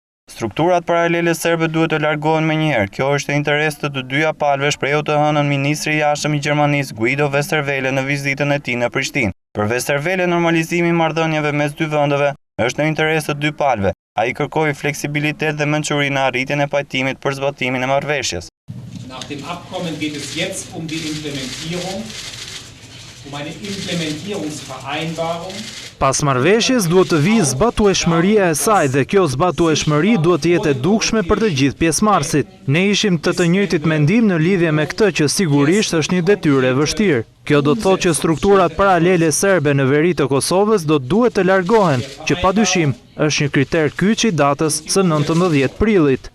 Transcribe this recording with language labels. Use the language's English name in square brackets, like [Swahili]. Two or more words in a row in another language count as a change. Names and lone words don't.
[Albanian] Strukturat paralele serbe duhet të largohen menjëherë. Kjo është e interes të të dyja palëve, shprehu të hënën ministri i jashtëm i Gjermanisë Guido Westerwelle në vizitën e tij në Prishtinë. Për Westerwelle, normalizimi i marrëdhënieve mes dy vendeve është në interes të dy palëve. Ai kërkoi fleksibilitet dhe mençuri në arritjen e pajtimit për zbatimin e marrëveshjes. [German] Nach dem Abkommen geht es jetzt um die Implementierung, um eine Implementierungsvereinbarung. [Albanian] Pas marrëveshjes duhet të vijë zbatueshmëria e saj dhe kjo zbatueshmëri duhet të jetë e dukshme për të gjithë pjesëmarrësit. Ne ishim të njëjtit mendim në lidhje me këtë që sigurisht është një detyrë e vështirë. Kjo do të thotë që strukturat paralele serbe në veri të Kosovës do duhet të largohen, që padyshim është një kriter kyç i datës së 19 prillit.